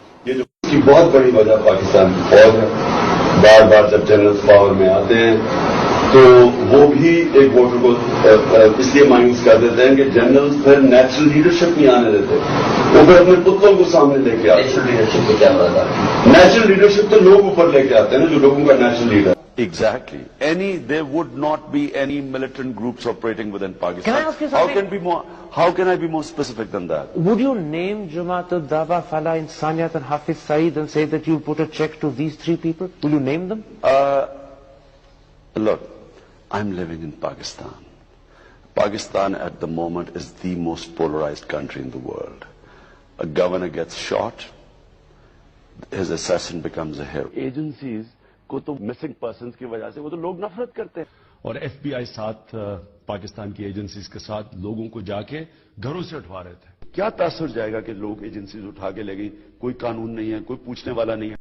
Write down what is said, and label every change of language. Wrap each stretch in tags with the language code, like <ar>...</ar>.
<hi>ये जो इसकी बहुत बड़ी वजह पाकिस्तान की फौज है। बार बार जब जनरल्स पावर में आते हैं तो वो भी एक वोटर को इसलिए मायूस कर देते हैं कि जनरल्स फिर नेचुरल लीडरशिप नहीं आने देते, वो फिर अपने पुतलों को सामने लेके आते हैं। नेशनल लीडरशिप को क्या मदद आता नेचुरल लीडरशिप तो लोग ऊपर लेके आते हैं ना, जो लोगों का natural leader.</hi> <en>Exactly. There would not be any militant groups operating within Pakistan. Can I ask you something? How can I be more specific than that? Would you name Jamaat al-Dawa, Falah Insaniyat and Hafiz Saeed and say that you put a check to these three people? Will you name them? Look, I'm living in Pakistan. Pakistan at the moment is the most polarized country in the world. A governor gets shot, his assassin becomes a hero.</en> <hi>Agencies को तो missing persons की वजह से वो तो लोग नफरत करते हैं। और एफबीआई साथ पाकिस्तान की एजेंसीज के साथ लोगों को जाके घरों से उठवा रहे थे। क्या तासुर जाएगा कि लोग एजेंसीज उठा के ले गई, कोई कानून नहीं है, कोई पूछने वाला नहीं है।</hi>